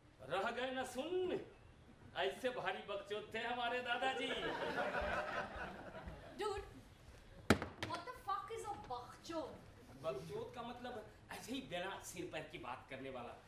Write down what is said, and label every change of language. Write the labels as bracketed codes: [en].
[hi] रह गए ना सुन, ऐसे भारी बकचोद थे हमारे दादाजी। [en] Dude, what the fuck is a bachchod? [hi] बकचोद का मतलब ऐसे ही बिना सिर पैर की बात करने वाला।